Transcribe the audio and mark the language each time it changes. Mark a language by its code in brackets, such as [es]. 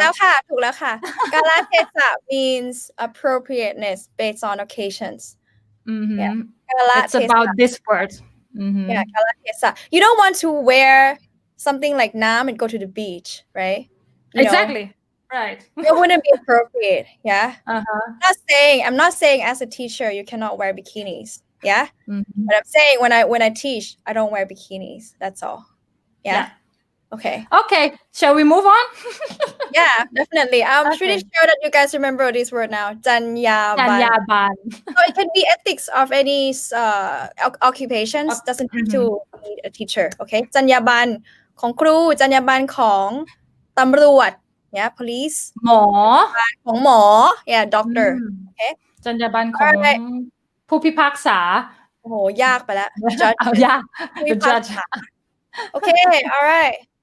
[th] แล้วค่ะถูกแล้วค่ะ [en] Kala means appropriateness based on occasions. Yeah. Kala It's about this word. Yeah, kala. You don't want to wear something like Nam and go to the beach, right? Exactly. Right. It wouldn't be appropriate. Yeah. Uh-huh. I'm not saying as a teacher you cannot wear bikinis. Yeah. Mhm. But I'm saying when I teach, I don't wear bikinis. That's all. Yeah. Okay. Okay. Shall we move on? Yeah, definitely. I'm pretty Okay. sure that you guys remember this word now. Janyaban. Janyaban. So it can be ethics of any occupations. Doesn't have to be a teacher. Okay. [th] จรรยาบรรณของครู จรรยาบรรณของตำรวจ [en] yeah, police [th] หมอ ของหมอ [en] yeah, doctor. Okay. [th] จรรยาบรรณของผู้พิพากษา โอ้โหยากไปแล้ว judge เอายาก [en] ผู้พิพากษา Okay, all right.